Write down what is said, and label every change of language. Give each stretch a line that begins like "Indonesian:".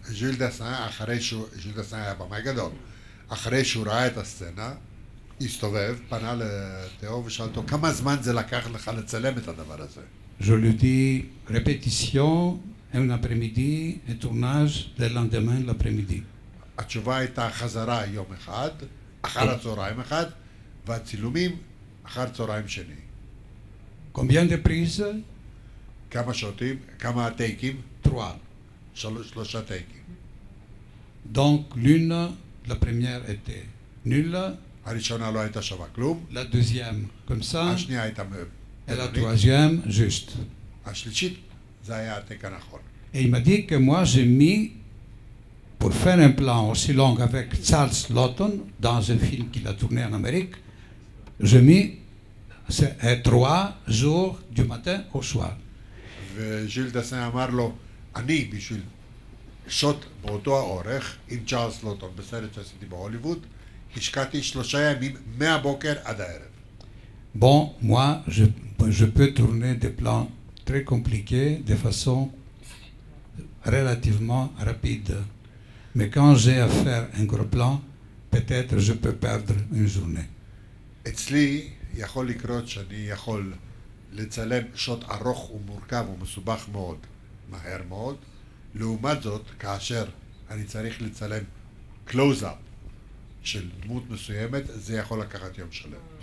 Hebrew: Jules Dassin, היה במאי גדול. אחרי שהוא ראה את הסצנה, הסתובב, פנה לתיאו ושאל אותו, כמה זמן זה לקח לך לצלם את הדבר הזה?
French: Je lui dis, répétition, un après-midi, et tournage le lendemain l'après-midi.
Hebrew: התשובה הייתה חזרה יום אחד, אחר הצהריים אחד, והצילומים אחר צהריים שני.
French: Combien de prises?
Hebrew: כמה שוטים, כמה טייקים?
French: 3.
Hebrew: 3 טייקים.
French: Donc l'une, la première était nulle.
Hebrew: הראשונה לא הייתה שווה כלום.
French: La deuxième, comme ça.
Hebrew: השנייה הייתה
French: Et la troisième, juste.
Hebrew: השלישית, זה היה הטייק הנכון.
French: Et il m'a dit que moi j'ai mis, pour faire un plan aussi long avec Charles Lawton, dans un film qu'il a tourné en Amérique, j'ai mis 3 jours du matin au soir.
Hebrew: וז'יל דסן אמר לו, אני בשביל שוט באותו האורך, עם צ'ארלס לוטון בסרט שעשיתי בהוליווד, השקעתי 3 ימים מהבוקר עד הערב.
French: Bon, moi, je peux tourner des plans très compliqués de façon relativement rapide. Mais quand j'ai à faire un gros plan, peut-être je peux perdre une journée.
Hebrew: אצלי יכול לקרות שאני יכול לצלם שוט ארוך ומורכב ומסובך מאוד, מהר מאוד, לעומת זאת, כאשר אני צריך לצלם קלוז-אפ של דמות מסוימת, זה יכול לקחת יום שלם.